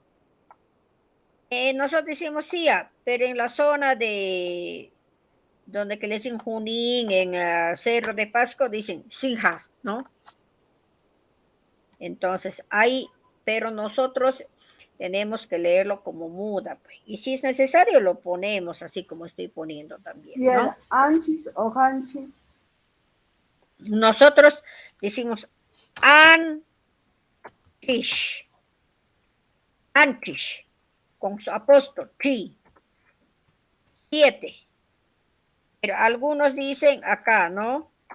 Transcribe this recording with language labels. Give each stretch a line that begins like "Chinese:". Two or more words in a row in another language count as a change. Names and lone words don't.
Spanish: Nosotros decimos sia, pero en la zona de donde que le dicen Junín, en Cerro de Pasco, dicen sinja, ¿no? Entonces, ahí, pero nosotros tenemos que leerlo como muda, pues. Y si es necesario, lo ponemos así como estoy poniendo también, Y el ¿no? anchis o hanchis, Nosotros decimos antish, antish, con su apóstol, ti, 7. Pero algunos dicen acá, ¿no?